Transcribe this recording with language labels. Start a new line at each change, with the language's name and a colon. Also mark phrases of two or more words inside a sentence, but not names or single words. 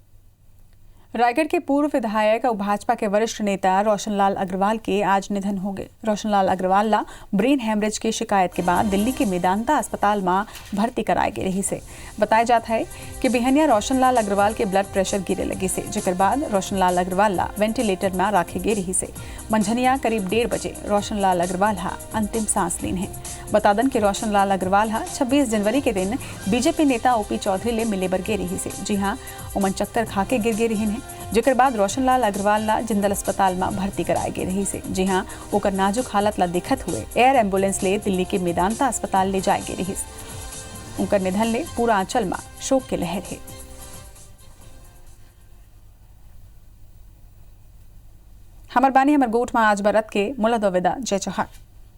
Chhattisgarhi: रायगढ़ के पूर्व विधायक और भाजपा के वरिष्ठ नेता रोशनलाल अग्रवाल के आज निधन हो गए। रोशनलाल अग्रवाल ला
English: brain hemorrhage
Chhattisgarhi: की शिकायत के बाद दिल्ली के मेदांता अस्पताल में भर्ती कराए गए रही से। बताया जाता है कि बिहनिया रोशनलाल अग्रवाल के
English: blood pressure
Chhattisgarhi: गिरे लगी से, जेकर बाद रोशनलाल अग्रवाल ला वेंटिलेटर में राखे गए रही से। मंझनिया करीब 1:30 बजे रोशनलाल अग्रवाल हा अंतिम सांस लीन है। बता दन कि रोशनलाल अग्रवाल हा 26 जनवरी के दिन बीजेपी नेता ओपी चौधरी ले मिले बर गए रही से। जी हाँ, उमन चक्कर खाके गिर गए रही है, जेकर बाद रोशनलाल अग्रवाल ला जिंदल अस्पताल में भर्ती कराए गए रही से। जी हाँ, ओकर नाजुक हालत ला देखत हुए
English: air ambulance
Chhattisgarhi: ले दिल्ली के मेदांता अस्पताल ले जाए गए रही। उनकर निधन ले पूरा आंचल में शोक के लहर है। हमर बानी हमर गोठ में आज बरत के मुला दो विदा। जय चौहान।